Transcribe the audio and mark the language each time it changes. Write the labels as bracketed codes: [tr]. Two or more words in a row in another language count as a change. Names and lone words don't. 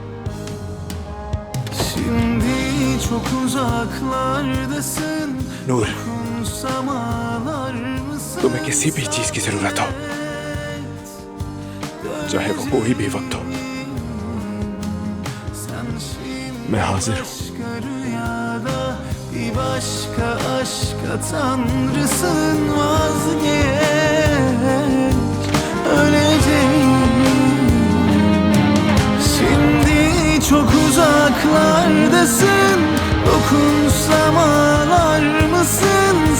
[hi] नूर, तुम्हें किसी भी चीज की जरूरत हो, चाहे वो कोई भी वक्त हो, मैं हाजिर हूं। [tr] Bir başka aşka tanrısın, vazgeç. Öleceğim. Şimdi çok uzaklardasın, dokunsam ağlar mısın?